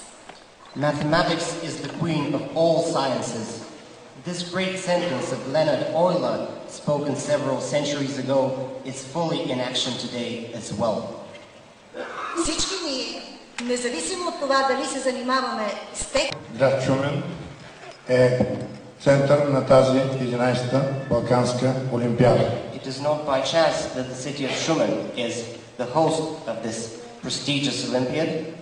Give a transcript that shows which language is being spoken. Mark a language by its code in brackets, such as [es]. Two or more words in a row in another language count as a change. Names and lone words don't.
[en] Mathematics is the queen of all sciences. This great sentence of Leonard Euler, spoken several centuries ago, is fully in action today as well. [bg] Всички ние, независимо от това дали се занимаваме с тех... Град Шумен е център на тази 11-та Балканска олимпиада. [en] It is not by chance that the city of Shumen is the host of this prestigious Olympiad.